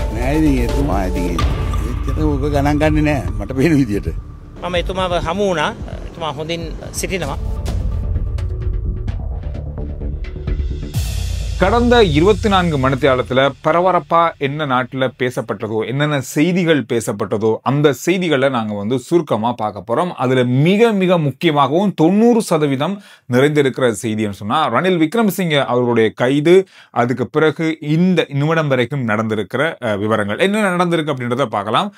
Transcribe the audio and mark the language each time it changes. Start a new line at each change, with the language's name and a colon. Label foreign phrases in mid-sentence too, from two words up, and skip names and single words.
Sinhala: ඉතින් එතුමා ඉතින් ඔක ගණන් ගන්නේ නැහැ මට පේන විදියට. මම එතුමාව හමු වුණා. එතුමා හොඳින් සිටිනවා.
Tamil: கடந்த 24 மணித்தியாலத்தில் பரபரப்பா என்ன நாட்டில் பேசப்பட்டதோ என்னென்ன செய்திகள் பேசப்பட்டதோ அந்த செய்திகளை நாங்கள் சுருக்கமாக பார்க்க போகிறோம். அதில் மிக மிக முக்கியமாகவும் 90% நிறைந்திருக்கிற செய்தின்னு சொன்னால் ரணில் விக்ரமசிங்கே அவர்களுடைய கைது, அதுக்கு பிறகு இந்த நிமிடம் வரைக்கும் நடந்திருக்கிற விவரங்கள் என்ன நடந்திருக்கு அப்படின்றத பார்க்கலாம்.